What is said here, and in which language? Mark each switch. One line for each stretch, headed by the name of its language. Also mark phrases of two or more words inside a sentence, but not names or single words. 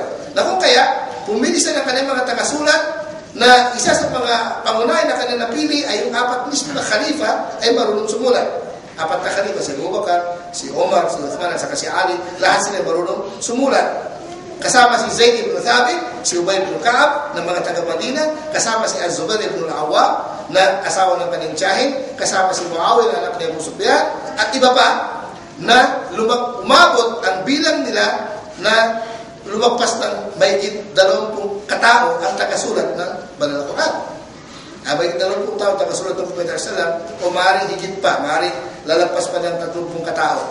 Filipino: Na kung kaya, pumili siya ng kanyang mga tagasulat na isa sa mga pangunahin na kanyang napili ay yung 4 mismo na khalifa ay marunong sumulat. 4 na khalifa, si Abu Bakar, si Omar, si Uthman, at saka si Ali, lahat sila marunong sumulat. Kasama si Zayd ibn Thabit, si Ubay ibn Ka'ab ng mga taga-Madina, kasama si Az-Zubair ibn al-Awwam na asawa ng kanyang tiyahin, kasama si Muawiyah na anak ni Abu Sufyan, at iba pa na umabot ang bilang nila na lumagpas ng mahigit 20 katao ang tagasulat ng Banal na Quran. Abay, 20 tao tagasulat ng Propeta Sallam, o maaaring higit pa, maaaring lalagpas pa ng 30 katao.